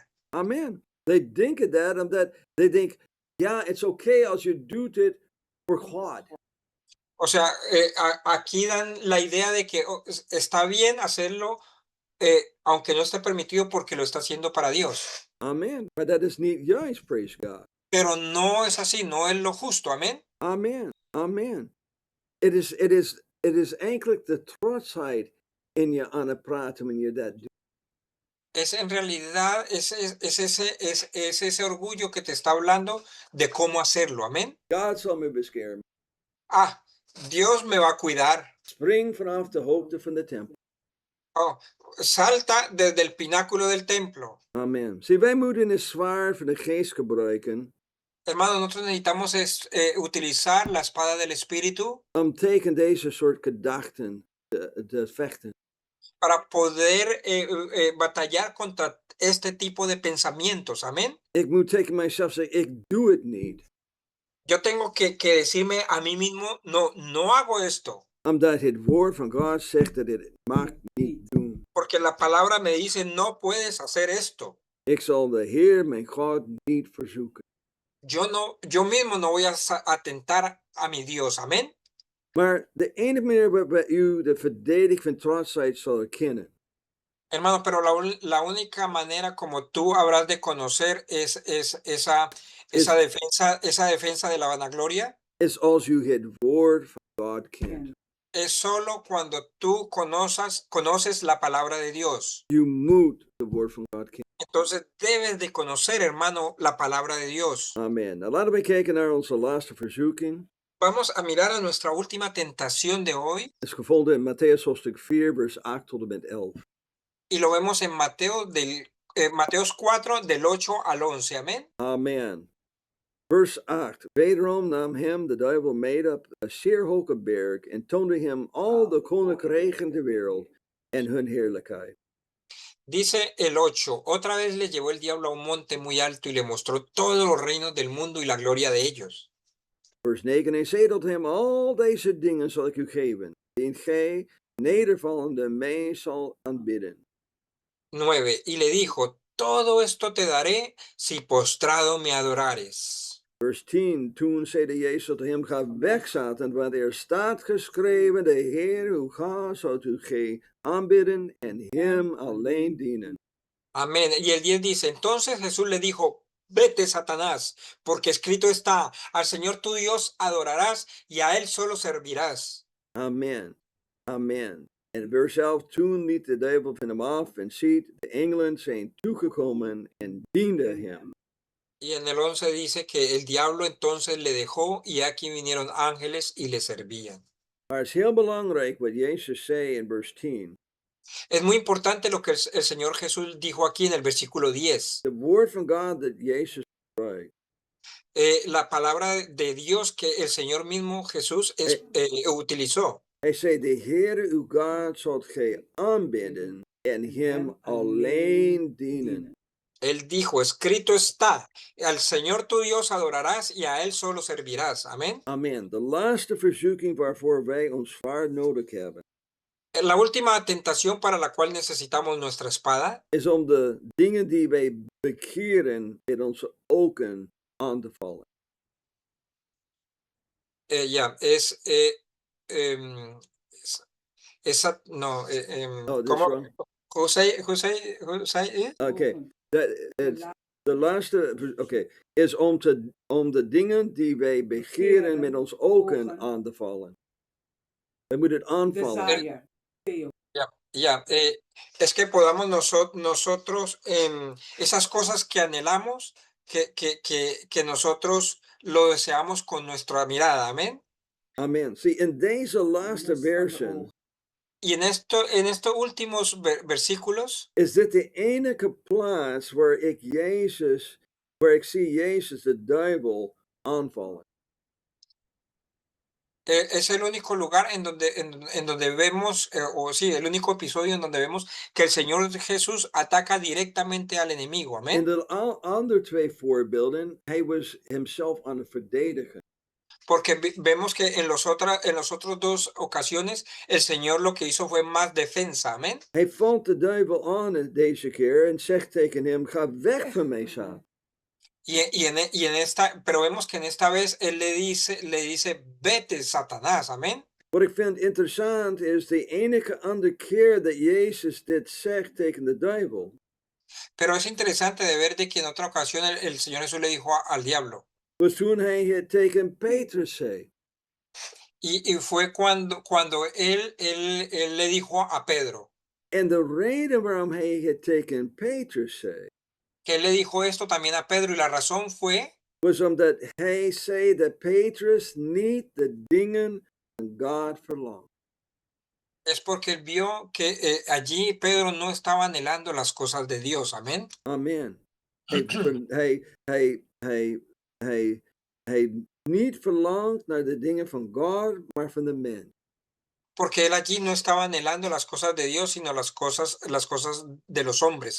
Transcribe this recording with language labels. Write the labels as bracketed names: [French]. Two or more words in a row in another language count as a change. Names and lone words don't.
[Dutch] Amen. They denken dat omdat [English] they think, [Dutch] ja, [English] it's okay [Dutch] als je doet het voor God. [Spanish] O sea, aquí dan la idea de que está bien hacerlo, aunque no esté permitido porque lo está haciendo para Dios. [Dutch] Amen. Maar dat is niet juist, [English] praise God. [Spanish] Pero no es así, no es lo justo, amén. [Dutch] Amen. Amen. Het is eigenlijk de trotsheid in je aan het praten wanneer je dat doet. [Spanish] Es en realidad, es ese orgullo que te está hablando de cómo hacerlo. Amén. [Dutch] God zal me beschermen. [Spanish] Ah, Dios me va a cuidar. [Dutch] Spring vanaf de hoogte van de tempel. [Spanish] Oh, salta desde el pináculo del templo. [Dutch] Amen. Zie, wij moeten het zwaard van de geest gebruiken. [Spanish] Hermano, nosotros necesitamos utilizar la espada del Espíritu [Dutch] Om tegen deze soort gedachten te vechten. [Spanish] para poder batallar contra este tipo de pensamientos. Amén. [Dutch] Ik moet tegen mijzelf zeggen, ik doe het niet. [Spanish] Yo tengo que decirme a mí mismo, no hago esto. [Dutch] Omdat het woord van God zegt dat het mag niet doen. [Spanish] Porque la palabra me dice, no puedes hacer esto. [Dutch] Ik zal de Heer, mijn God, niet verzoeken. [Spanish] Yo mismo no voy a atentar a mi Dios. Amén. [Dutch] Maar de enige manier waarop u de verdediging van trotsheid zal erkennen. [Spanish] Hermano, pero la única manera como tú habrás de conocer esa defensa de la vanagloria. [Dutch] Is als u het woord van God kent. [Spanish] Es solo cuando tú conoces la palabra de Dios. [Dutch] U moet het woord van God kennen. [Spanish] Entonces debes de conocer, hermano, la palabra de Dios. [Dutch] Amen. Nou, laten we kijken naar onze laatste verzoeking. [Spanish] Vamos a mirar a nuestra última tentación de hoy. [Dutch] Het is gevonden in Matthäus hoofdstuk 4, vers 8 tot en met 11. [Spanish] Y lo vemos en Mateos 4, del 8 al 11. Amén. [Dutch] Amen. Vers 8. Wederom nam hem de duivel mee op een zeer hoge berg en toonde hem al de koninkrijken der wereld en hun heerlijkheid. [Spanish] Dice el 8, otra vez le llevó el diablo a un monte muy alto y le mostró todos los reinos del mundo y la gloria de ellos. [Dutch] Vers 9. En zei tot hem, al deze dingen zal ik u geven, indien gij nedervallende mij zal aanbidden. [Spanish] 9. Y le dijo, todo esto te daré si postrado me adorares. [Dutch] Vers 10. Toen zeide Jezus tot hem, ga weg, Satan, want er staat geschreven, de Heer uw God zult u gij aanbidden en hem alleen dienen. [Spanish] Amén. Y el 10 dice, entonces Jesús le dijo, vete, Satanás, porque escrito está, al Señor tu Dios adorarás y a él solo servirás. [Dutch] Amen. Amen. En vers 11, toen liet de duivel van hem af en ziet, de engelen zijn toegekomen en dienden hem. [Spanish] Y en el 11 dice que el diablo entonces le dejó y aquí vinieron ángeles y le servían. [Dutch] Maar het is heel belangrijk wat Jezus zei in vers 10. [Spanish] Es muy importante lo que el Señor Jesús dijo aquí en el versículo 10. [Dutch] Het woord van God dat Jezus gebruikt. [Spanish] La palabra de Dios que el Señor mismo Jesús utilizó. [Dutch] Hij zei, de Heer uw God zult gij aanbidden en hem alleen dienen. [Spanish] Él dijo, escrito está, al Señor tu Dios adorarás y a él solo servirás. Amén. [Dutch] Amen. De laatste verzoeking waarvoor wij ons zwaard nodig hebben. [Spanish] La última tentación para la cual necesitamos nuestra espada [Dutch] is om de dingen die wij bekeren met onze ogen aan te vallen. [Spanish] ¿cómo? José, [Dutch] Okay. De laatste, is om de dingen die wij begeren met onze ogen aan te vallen. Wij moeten het aanvallen. [Spanish] Es que podamos nosotros esas cosas que anhelamos, que nosotros lo deseamos con nuestra mirada. Amén. [Dutch] Amen. See, in deze laatste versen. [Spanish] Y en estos últimos versículos. [Dutch] Is dit de enige plaats waar ik zie Jezus de duivel aanvallen. [Spanish] Es el único lugar en donde vemos, el único episodio en donde vemos que el Señor Jesús ataca directamente al enemigo. Amén. [Dutch] In de andere twee voorbeelden, hij was hemzelf aan het verdedigen. [Spanish] Porque vemos que en los otros dos ocasiones el Señor lo que hizo fue más defensa. Amén. [Dutch] Hij valt de duivel aan deze keer en zegt tegen hem, ga weg van mij, Satan. [Spanish] Pero vemos que en esta vez él le dice, vete, Satanás, amén. [Dutch] Wat ik vind interessant is de enige andere keer dat Jezus dit zegt tegen de duivel. [Spanish] Pero es interesante de ver de que en otra ocasión el Señor Jesús le dijo al diablo. [Dutch] Was toen hij het tegen Petrus zei. [Spanish] Y fue cuando él le dijo a Pedro, [Dutch] En de reden waarom hij het tegen Petrus zei, [Spanish] que él le dijo esto también a Pedro, y la razón fue [Dutch] was omdat hij zei dat Petrus niet de dingen van God verlangt. [Spanish] es porque él vio que allí Pedro no estaba anhelando las cosas de Dios. Amén. [Dutch] Amen. Hij niet verlangt naar de dingen van God, maar van de mens. [Spanish] Porque él allí no estaba anhelando las cosas de Dios, sino las cosas de los hombres.